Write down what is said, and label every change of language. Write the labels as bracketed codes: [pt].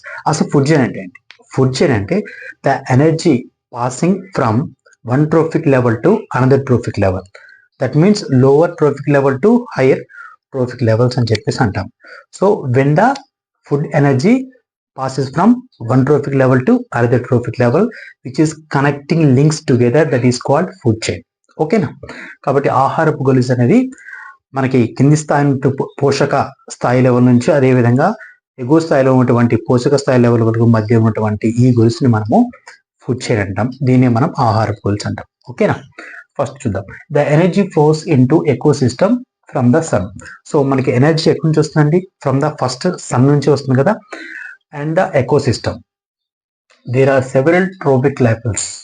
[te] అసలు food chain అంటే ఏంటి? ఫుడ్ చైన్ అంటే [en] The energy passing from one trophic level to another trophic level. That means lower trophic level to higher trophic levels [te] అని చెప్పేసి అంటాం. [en] So when the food energy passes from one trophic level to another trophic level, which is connecting links together, that is called food chain. [te] ఓకేనా? కాబట్టి ఆహారపు గొలుసు అనేది మనకి కింది స్థాయి పోషక స్థాయి లెవెల్ నుంచి అదేవిధంగా ఎగువ స్థాయిలో ఉన్నటువంటి పోషక స్థాయి లెవెల్ వరకు మధ్య ఉన్నటువంటి ఈ గొలుసుని మనము ఫుడ్ చైన్ అంటాం. దీన్ని మనం ఆహారపు గొలుసు అంటాం. ఓకేనా? ఫస్ట్ చూద్దాం. [en] The energy flows into ecosystem from the sun. [te] So మనకి ఎనర్జీ ఎక్కడి నుంచి వస్తుందండి? [en] from the first sun [te] నుంచి వస్తుంది కదా. [en] And the ecosystem, there are several trophic levels.